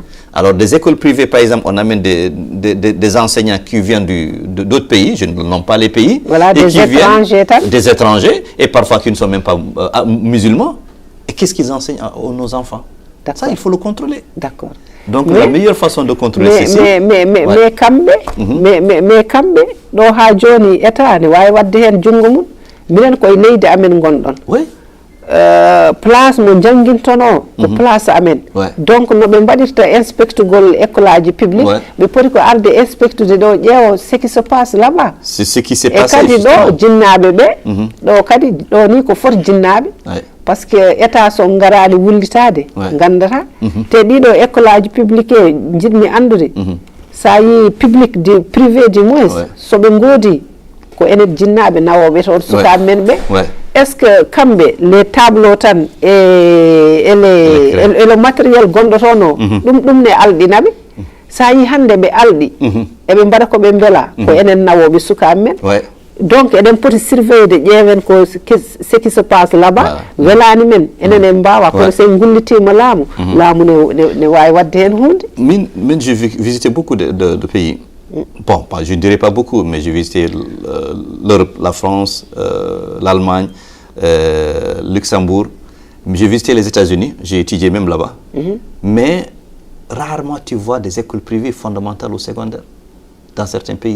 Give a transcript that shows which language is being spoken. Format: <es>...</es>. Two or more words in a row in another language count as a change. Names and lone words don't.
<fr>Alors, des écoles privées, par exemple, on amène des enseignants qui viennent d'autres pays, je ne nomme pas les pays, voilà, et des étrangers, et parfois qui ne sont même pas musulmans. Et qu'est-ce qu'ils enseignent à nos enfants? Ça, il faut le contrôler. D'accord. Donc, la meilleure façon de contrôler c'est ça.</fr> <ff>Mais kambe, do ha joni état ne wawi wadde hen jungo mun, minen koye leydi amen gonɗon.</ff> <fr>Oui.</fr> <ff>Place mo jangintono ko place amen. Donc no ɓe mbaɗirta inspectugol école aji publique, ɓe poti ko arde inspectude ɗo ƴeewo</ff> <fr>ce qui se passe là-bas. C'est ce qui s'est passé.</fr> <ff>E kadi ɗo jinnaɓe ɓe ɗo kadi ɗo ni ko foti jinnaɓe</ff> <fr>par ce que</fr> <ff>état so garani wullitade gandata te ɗiɗo école aji publique e jiɗmi andude sa yi</ff> <fr>public du privé du moins</fr> <ff>soɓe goodi ko enen jinnaɓe nawoɓe toon sukaɓe men ɓe</ff> <fr>est ce que</fr> <ff>kamɓe</ff> <fr>les tableaux</fr> <ff>tan e</ff> <fr>le matériel</fr> <ff>gonɗo toon o ɗum ne alɗinaɓe sa yi hande ɓe alɗi eɓe mbaɗa koɓe beela ko enen nawoɓe sukaɓe men donc enen poti surveiller ƴeewen ko</ff> <fr>ce qui se passe là-bas</fr> <ff>welani men enen en mbawa kono sen gullitima laamu ne wawi wadde hen hunde.</ff> <fr>Min j'ai visité beaucoup de pays. Bon, je ne dirais pas beaucoup, mais j'ai visité l'Europe, la France, l'Allemagne, Luxembourg. J'ai visité les États-Unis, j'ai étudié même là-bas. Mais rarement tu vois des écoles privées fondamentales ou secondaires dans certains pays.</fr>